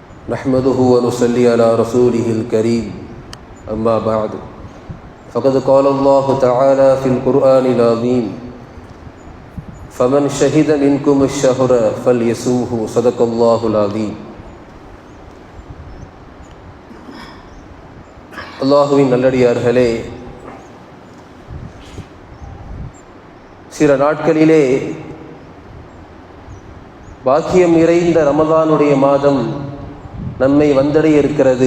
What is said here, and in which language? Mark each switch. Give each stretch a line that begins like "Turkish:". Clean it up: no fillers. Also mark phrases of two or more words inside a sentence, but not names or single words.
Arabic: نحمده ونصلي على رسوله الكريم أما بعد فقد قال الله تعالى في القرآن العظيم فمن شهد منكم الشهر فليصمه صدق الله العظيم.
Tamil: அல்லாஹுவின் நல்லடியார்களே, சில நாட்களிலே பாக்கியம் நிறைந்த ரமதானுடைய மாதம் நம்மை வந்தடைய இருக்கிறது.